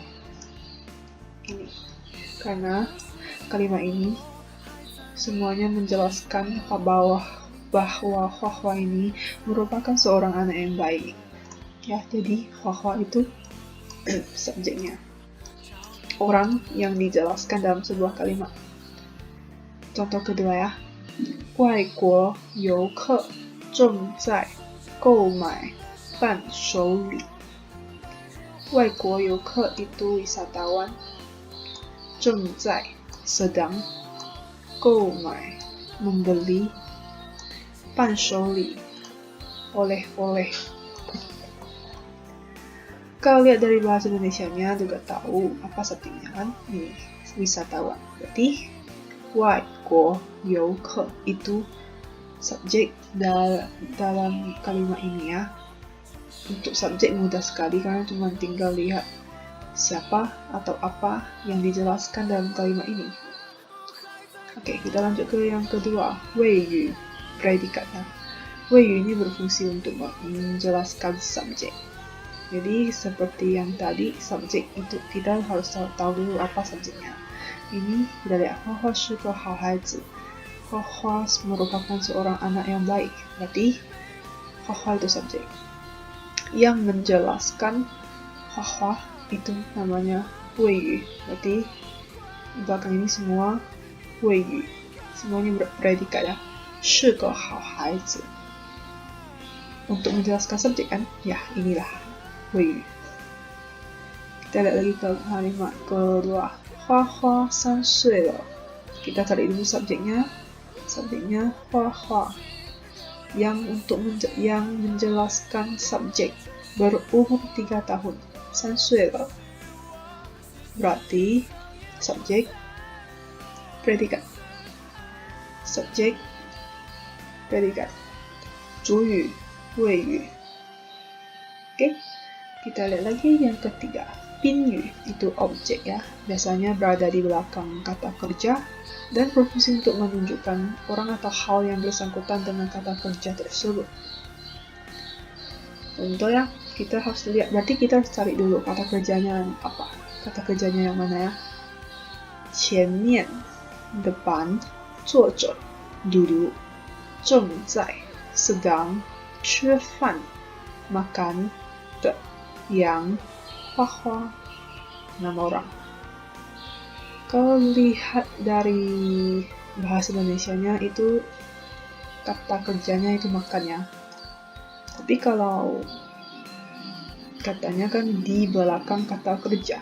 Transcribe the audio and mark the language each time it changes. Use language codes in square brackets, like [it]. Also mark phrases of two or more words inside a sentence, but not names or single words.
[id] Ini karena kalimat ini semuanya menjelaskan bahwa Hua Hua ini merupakan seorang anak yang baik. Ya, jadi Hua Hua itu subjeknya. Orang yang dijelaskan dalam sebuah kalimat. Contoh kedua ya. [zh] 外国游客正在购买伴手礼. 外国游客 [id] itu wisatawan. 正在 sedang. 购买 membeli. 伴手礼 oleh-oleh. Kalau lihat dari bahasa Indonesianya juga tahu apa subjeknya kan? Wisatawan. Berarti [zh] 外国游客 [id] itu subjek dalam kalimat ini ya. Untuk subjek mudah sekali karena cuma tinggal lihat siapa atau apa yang dijelaskan dalam kalimat ini. Oke, kita lanjut ke yang kedua, 谓语 predikatnya. 谓语 ini berfungsi untuk menjelaskan subjek. Jadi seperti yang tadi, subjek itu kita harus tahu dulu apa subjeknya. Ini kita lihat Hua Hua [zh] 是个好孩子. [id] Hua Hua merupakan seorang anak yang baik. Berarti Hua Hua itu subjek. Yang menjelaskan Hua Hua itu namanya 谓语. Berarti belakang ini semua 谓语. Semuanya berpredikat ya. [zh] 是个好孩子. [id] Untuk menjelaskan subjek kan? Ya, inilah 谓语. Kita lihat lagi ke kalimat kedua. [zh] 花花3岁了. [id] Kita cari dulu subjeknya. Subjeknya Hua Hua. Yang menjelaskan subjek berumur 3 tahun. [zh] 3 岁了. [id] Berarti subjek predikat. Subjek predikat. [zh] 主语谓语. [id] Oke. Kita lihat lagi yang ketiga. 宾语 itu objek ya, biasanya berada di belakang kata kerja dan berfungsi untuk menunjukkan orang atau hal yang bersangkutan dengan kata kerja tersebut. Contoh ya, kita harus lihat, berarti kita harus cari dulu kata kerjanya apa. Kata kerjanya yang mana ya? 前面 depan, 坐着 duduk, 正在 sedang, 吃饭 makan, 的 yang, Hua Hua nama orang. Kalau lihat dari bahasa Indonesianya itu kata kerjanya itu makan ya. Tapi kalau katanya kan di belakang kata kerja.